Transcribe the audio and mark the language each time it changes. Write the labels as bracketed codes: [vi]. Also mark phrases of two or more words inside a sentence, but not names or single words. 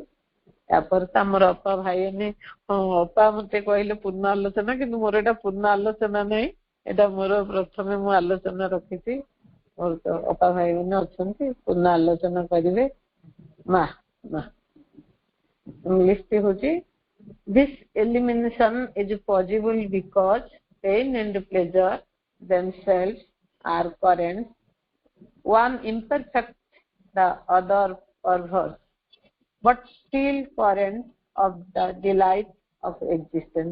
[or] ତାପରେ ତ ଆମର ଅପା ଭାଇ ଅପା ମତେ କହିଲେ ପୂର୍ଣ୍ଣ ଆଲୋଚନା, କିନ୍ତୁ ମୋର ଏଇଟା ପୂର୍ଣ୍ଣ ଆଲୋଚନା ନାହିଁ, ଏଇଟା ମୋର ପ୍ରଥମେ ମୁଁ ଆଲୋଚନା ରଖିଛି। ମୋର ତ ଅପା ଭାଇ ଅଛନ୍ତି ପୂର୍ଣ୍ଣ ଆଲୋଚନା କରିବେ। ଇଂଲିଶଟି ହଉଛି [en] this elimination is possible because pain and pleasure themselves are currents, one imperfect, the other perverse, but still currents of the delight of existence.